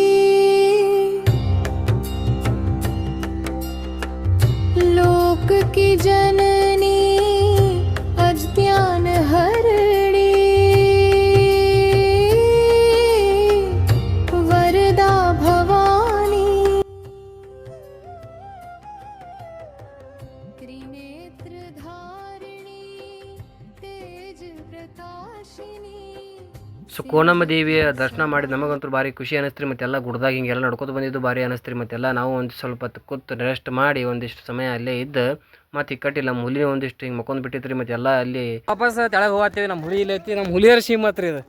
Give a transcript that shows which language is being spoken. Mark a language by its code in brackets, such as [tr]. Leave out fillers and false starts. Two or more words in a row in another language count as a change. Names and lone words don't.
[hi] लोक की जननी अज्ञान हरणी वरदा भवानी त्रिनेत्र धारिणी तेज प्रकाशिनी. [kn] ಸೊ ಕೋನಮ್ಮ ದೇವಿಯ ದರ್ಶನ ಮಾಡಿ ನಮಗಂತೂ ಭಾರಿ ಖುಷಿ ಅನ್ನಿಸ್ತ್ರಿ. ಮತ್ತೆಲ್ಲ ಗುಡ್ದಾಗ ಹಿಂಗೆಲ್ಲ ನಡ್ಕೊತ ಬಂದಿದ್ದು ಭಾರಿ ಅನ್ನಿಸ್ತ್ರಿ. ಮತ್ತೆಲ್ಲ ನಾವು ಒಂದು ಸ್ವಲ್ಪ ಕೂತು ರೆಸ್ಟ್ ಮಾಡಿ ಒಂದಿಷ್ಟು ಸಮಯ ಅಲ್ಲೇ ಇದ್ದು ಮತ್ತು ಇಕ್ಕಟ್ಟಿಲ್ಲ ನಮ್ಮ ಹುಲಿ ಒಂದಿಷ್ಟು ಹಿಂಗೆ ಮಕ್ಕೊಂದು ಬಿಟ್ಟಿದ್ರಿ. ಮತ್ತೆಲ್ಲ ಅಲ್ಲಿ ವಾಪಸ್ ತೆಳಗೆ ಹೋಗ್ತೀವಿ. ನಮ್ಮ ಹುಲಿ ಇಲ್ಲ ಐತಿ, ನಮ್ಮ ಹುಲಿಯರ ಸೀಮ್ ಹತ್ರ ಇದು.